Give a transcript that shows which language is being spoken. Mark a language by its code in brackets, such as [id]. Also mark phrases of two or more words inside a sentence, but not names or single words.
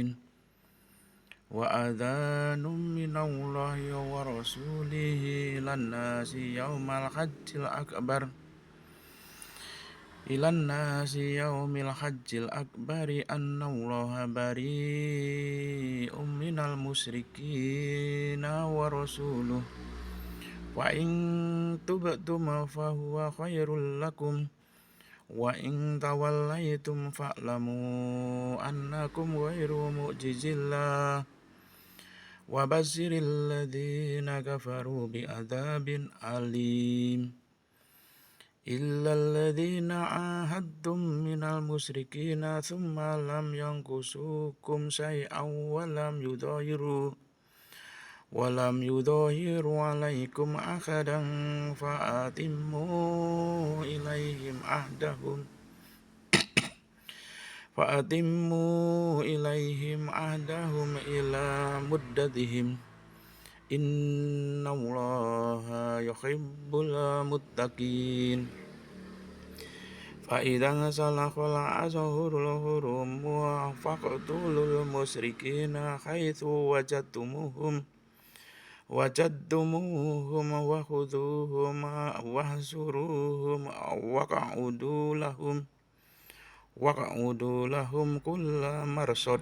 [ar] وأذان من الله ورسوله إلى الناس يوم الحج الأكبر أن الله بريء من المشركين ورسوله فإن تبتم فهو خير لكم وإن توليتم فاعلموا أنكم غير معجزي الله وبشر الذين كفروا بعذاب أليم. إلا الذين عاهدتم من المشركين ثم لم ينقصوكم شيئا ولم يظاهروا عليكم أحدا فأتموا إليهم عهدهم إلى مدتهم إن الله يحب المتقين. فإذا انسلخ الأشهر الحرم فاقتلوا المشركين حيث وجدتموهم وخذوهم واحصروهم واقعدوا لهم كل مرصد.